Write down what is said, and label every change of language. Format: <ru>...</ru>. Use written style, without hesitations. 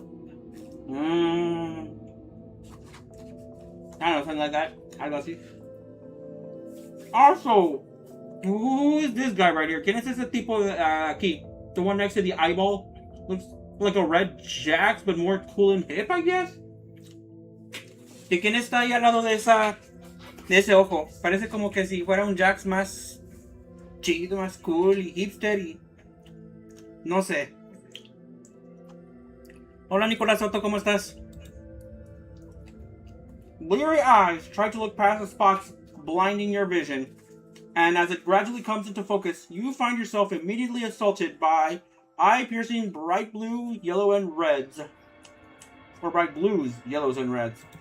<en>I don't know, something like that. I got you. Also, who is this guy right here?</en> <es>¿Quién es ese tipo aquí?</es> <en>The one next to the eyeball? Looks like a red Jax, but more cool and hip, I guess?</en> <es>¿De quién está ahí al lado de ese ojo? Parece como que si fuera un Jax más chido, más cool y hipster y... No sé. Hola, Nicolás Soto, ¿cómo estás?</es> <en>Bleary eyes try to look past the spots blinding your vision. And as it gradually comes into focus, you find yourself immediately assaulted by eye-piercing bright blue, yellow, and reds. Or bright blues, yellows, and reds.</en>